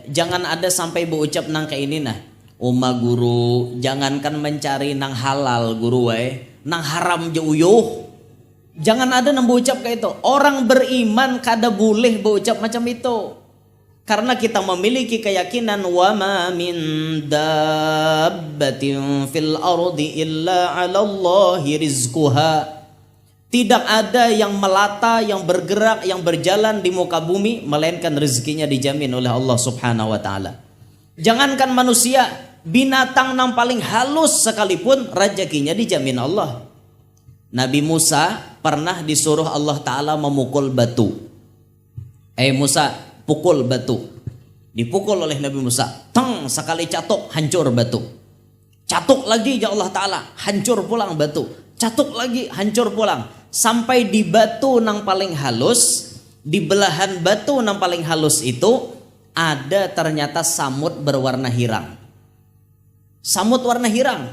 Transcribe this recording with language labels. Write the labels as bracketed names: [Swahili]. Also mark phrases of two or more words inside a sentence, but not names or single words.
[Banjar] Jangan ada sampai berucap nang kayak ini nah. Uma guru, jangankan mencari nang halal guru nang haram je uyuh. Jangan ada nang berucap kayak itu. Orang beriman kada boleh berucap macam itu. [Arabic] Karena kita memiliki keyakinan وما من دابة في الأرض إلا على الله رزقها. [Indonesian] Tidak ada yang melata, yang bergerak, yang berjalan di muka bumi melainkan rezekinya dijamin oleh Allah [Arabic] سبحانه وتعالى. [Indonesian] Jangankan manusia, binatang yang paling halus sekalipun rezekinya dijamin Allah. Nabi Musa pernah disuruh [Arabic] الله تعالى [Indonesian] memukul batu. Musa, pukul batu. Dipukul oleh Nabi Musa. Teng, sekali catuk hancur batu. [Banjar] Catuk lagi [Arabic] يا الله تعالى, [Banjar] hancur pulang batu. Catuk lagi, hancur pulang. Sampai di batu nang paling halus, di belahan batu nang paling halus itu ada ternyata samut berwarna hirang. Samut warna hirang.